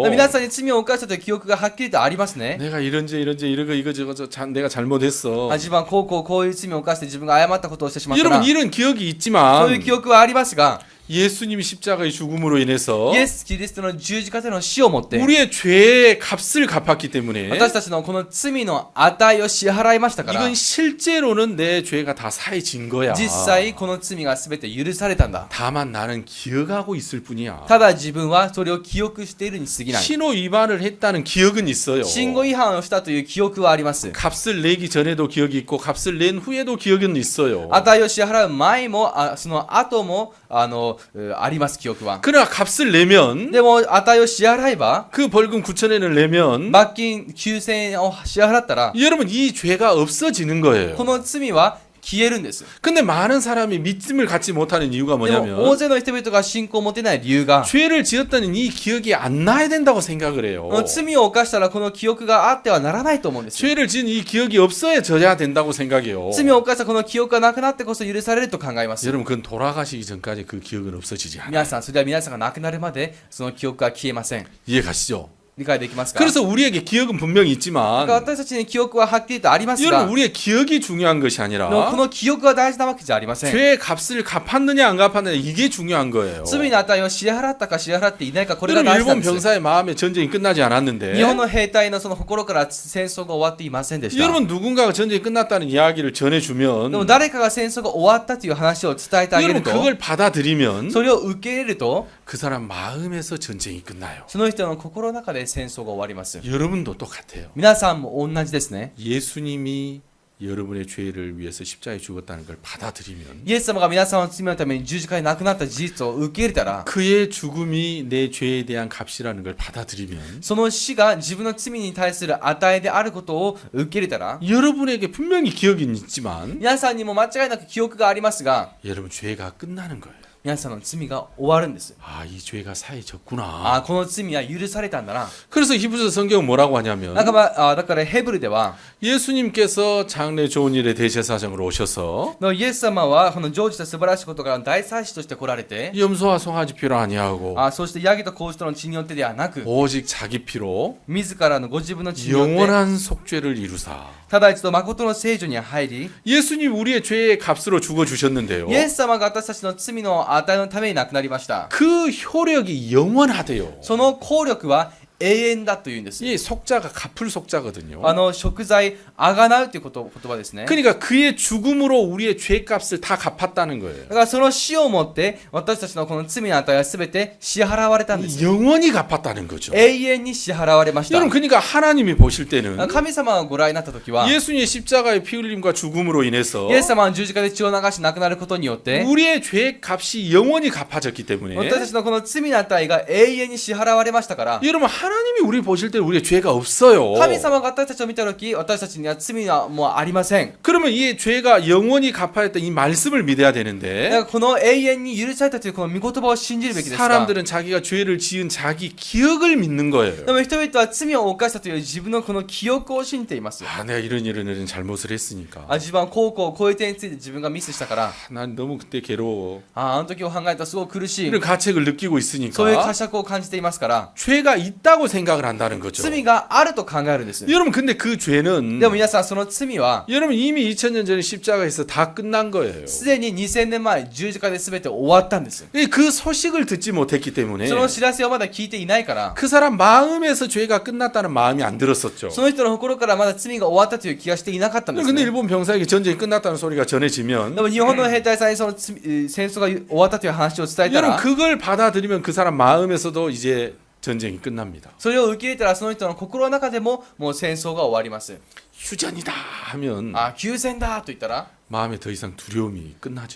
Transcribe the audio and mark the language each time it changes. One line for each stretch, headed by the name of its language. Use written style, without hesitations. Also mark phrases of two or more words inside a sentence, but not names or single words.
Japanese: 皆さんに罪を犯したという記憶がはっきりとありますね。
Korean: 내가 이런지 이거 저거 내가 잘못했어.
Japanese: 自分はこういう罪を犯して自分が誤ったことをしてしまったな。
Korean: 여러분 이런 기억이
Japanese: そういう
Korean: 있지만
Japanese: 記憶はありますが、
Korean: 예수님이 십자가의 죽음으로 인해서
Japanese: イエス・キリストの十字架での死をもって、
Korean: 우리의 죄의 값을 갚았기 때문에
Japanese: 私たちのこの罪の値を支払いましたから、
Korean: 이건 실제로는 내 죄가 다 사해진 거야.
Japanese: 実際この罪が全て許されたんだ。
Korean: 다만 나는 기억하고 있을 뿐이야.
Japanese: ただ自分はそれを記憶しているに過ぎない。
Korean: 신호 위반을 했다는 기억은 있어요.
Japanese: 信号違反をしたという記憶はあります。
Korean: 값을 내기 전에도 기억이 있고 값을 낸 후에도 기억은 있어요.
Japanese: 値を支払う前もその後もあります、記憶は。
Korean: 그러나 값을 내면
Japanese: でも値を支払えば、
Korean: 그 벌금 9,000엔을 내면
Japanese: 罰金9000円を支払ったら、
Korean: 여러분 이 죄가 없어지는 거예요.
Japanese: この罪は消えるんです。
Korean: 근데 많은 사람이 믿음을 갖지 못하는 이유가
Japanese: でも大
Korean: 뭐냐면
Japanese: 勢の人々が信仰を持てない理由が
Korean: 죄를 지었다는 이 기억이 안 나야 된다고 생각을 해요.
Japanese: 罪を犯したらこの記憶があってはならないと思うんですよ。
Korean: 죄를 지은 이 기억이 없어져야 된다고 생각해요.
Japanese: 罪を犯したこの記憶がなくなってこそ許されると考えます。
Korean: 여러분 그건 돌아가시기 전까지 그 기억은 없어지지 않아요.
Japanese: 皆さん、それでは皆さんが亡くなるまでその記憶が消えません。
Korean: 이해 가시죠?
Japanese: 理解できますか？
Korean: 그래서 우리에게 기억은 분명히
Japanese: だ
Korean: 있지만
Japanese: から私たちに記憶ははっきりとありますが、
Korean: 여러분 우리의 기억이 중요한 것이
Japanese: でも
Korean: 아니라
Japanese: この記憶が大事なわけじゃありません。
Korean: 죄의 값을 갚았느냐 안 갚았느냐 이게 중요한 거예요.
Japanese: 罪の値を支払ったか支払っていないか、これが
Korean: 여러분
Japanese: 大事なん
Korean: 일본
Japanese: です。
Korean: 병사의 마음에 전쟁이 끝나지 않았는데
Japanese: 日本の兵隊のその心から戦争が終わっていませんでした。
Korean: 여러분 누군가가 전쟁이 끝났다는 이야기를
Japanese: で
Korean: 전해주면
Japanese: も誰かが戦争が終わったという話を伝えてあげ
Korean: 여러분
Japanese: ると、
Korean: 그걸 받아들이면
Japanese: それを受け入れると、
Korean: 그 사람 마음에서 전쟁이 끝나요.
Japanese: その人の心の中で戦争が終わります。
Korean: 여러분도 똑같아요.
Japanese: 皆さんも同じですね。
Korean: 예수님이 여러분의 죄를 위해서 십자가에 죽었다는 걸 받아들이면
Japanese: イエス様が皆さんの罪のために十字架に亡くなった事実を受け入れたら、
Korean: 그의 죽음이 내 죄에 대한 값이라는 걸 받아들이면
Japanese: その死が自分の罪に対する値であることを受け入れたら、
Korean: 여러분에게 분명히 기억이 있지만
Japanese: 皆さんにも間違いなく記憶がありますが、
Korean: 여러분 죄가 끝나는 거예요.
Japanese: 皆さんの罪が終わるんです。
Korean: 아, 이 죄가
Japanese: あ
Korean: 사해졌구나.
Japanese: この罪は許されたんだな。
Korean: 그래서 히브리서 성경은 뭐라고 하냐면
Japanese: だからヘブルでは、
Korean: 예수님께서 장래 좋은 일의 대제사장으로 오셔서
Japanese: イエス様はこの成就した素晴らしいことから大祭司として来られて、
Korean: 염소와 송아지 피로 아니하고
Japanese: そしてヤギと子牛との血によってではなく、
Korean: 오직 자기 피로
Japanese: 自らのご自分の血によって
Korean: 영원한 속죄를 이루사.
Japanese: ただ一度誠の聖女に入り、
Korean: 예수님 우리의 죄의 값으로 죽어 주셨는데요.
Japanese: イエス様が私たちの罪の値のために亡くなりました。
Korean: 그 효력이 영원하대요.
Japanese: その効力は永遠だというんです。
Korean: 이 속자가 갚을 속자거든요.
Japanese: 贖罪、あがなうという言葉ですね。
Korean: 그러니까 그의 죽음으로 우리의 죄값을 다 갚았다는 거예요.
Japanese: だからその死をもって私たちのこの罪の値は全て支払われたんです。
Korean: 영원히 갚았다는 거죠.
Japanese: 永遠に支払われました。
Korean: 여러분 그러니까 하나님이 보실 때는
Japanese: 神様がご覧になった時は、
Korean: 예수님의 십자가의 피 흘림과 죽음으로 인해서
Japanese: イエス様は十字架で血を流し亡くなることによって、
Korean: 우리의 죄값이 영원히 갚아졌기 때문에
Japanese: 私たちのこの罪の値が永遠に支払われましたから、
Korean: 여러분 하나님이 우리 보실 때 우리의 죄가 없어요.
Japanese: 神様が私たちを見た時、私たちには罪はもうありません。
Korean: 그러면 이 죄가 영원히 갚아졌다 이 말씀을 믿어야
Japanese: だか
Korean: 되는데
Japanese: らこの永遠に許されたというこの御言葉を信じるべきですが、
Korean: 사람들은 자기가 죄를 지은 자기 기억을 믿는 거예요.
Japanese: でも人々は罪を犯したという自分のこの記憶を信じています。
Korean: 아, 내가 이런 잘못을 했으니까.
Japanese: 自分はこういう点について自分がミスしたから、
Korean: 난 너무 그때 괴로워.
Japanese: あの時を考えたらすごく苦しい。
Korean: 이런 가책을 느끼고
Japanese: そういう
Korean: 있으니까
Japanese: 呵責を感じていますから、
Korean: 죄가 있다고 생각을 한다는 거죠.
Japanese: 罪があると考えるんです。
Korean: 여러분 근데 그 죄는
Japanese: でも皆さん、その罪は
Korean: 여러분 이미 2000년 전에 십자가에서 다 끝난 거예요.
Japanese: すでに2000年前十字架で全て終わったんです。
Korean: 그 소식을 듣지 못했기 때문에
Japanese: その知らせをまだ聞いていないから、
Korean: 그 사람 마음에서 죄가 끝났다는 마음이 안 들었었죠.
Japanese: その人の心からまだ罪が終わったという気がしていなかったんです、
Korean: 근데
Japanese: ね。
Korean: 일본 병사에게 전쟁이 끝났다는 소리가 전해지면
Japanese: でも日本の兵隊さんにその戦争が終わったという話を伝えた
Korean: 여러분
Japanese: ら、
Korean: 그걸 받아들이면 그 사람 마음에서도 이제 전쟁이 끝납니다.
Japanese: それを受け入れたらその人の心の中でももう戦争が終わります。
Korean: 휴전이다 하면
Japanese: 休戦だと言ったら
Korean: 마음에 더 이상 두려움이 끝나죠.